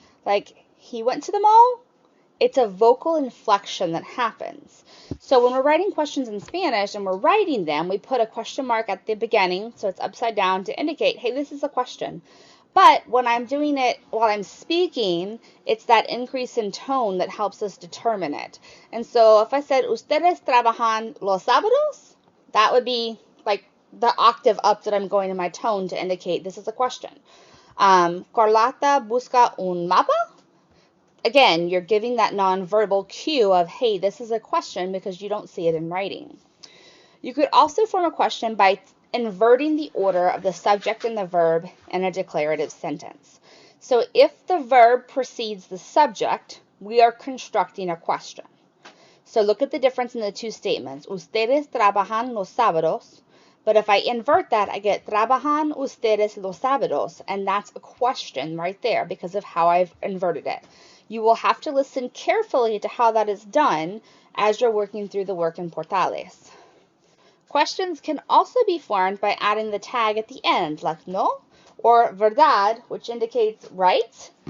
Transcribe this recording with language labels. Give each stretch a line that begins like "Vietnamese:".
English: Like, he went to the mall? It's a vocal inflection that happens. So when we're writing questions in Spanish and we're writing them, we put a question mark at the beginning, so it's upside down to indicate, hey, this is a question. But when I'm doing it while I'm speaking, it's that increase in tone that helps us determine it. And so if I said,
Spanish: ¿Ustedes trabajan los sábados?
English: That would be like the octave up that I'm going in my tone to indicate this is a question.
Spanish: Carlota busca un mapa?
English: Again, you're giving that nonverbal cue of, hey, this is a question because you don't see it in writing. You could also form a question by inverting the order of the subject and the verb in a declarative sentence. So if the verb precedes the subject, we are constructing a question. So look at the difference in the 2 statements.
Spanish: Ustedes trabajan los sábados.
English: But if I invert that, I get
Spanish: trabajan ustedes los sábados.
English: And that's a question right there because of how I've inverted it. You will have to listen carefully to how that is done as you're working through the work in Importalis. Questions can also be formed by adding the tag at the end, like no, or verdad, which indicates right.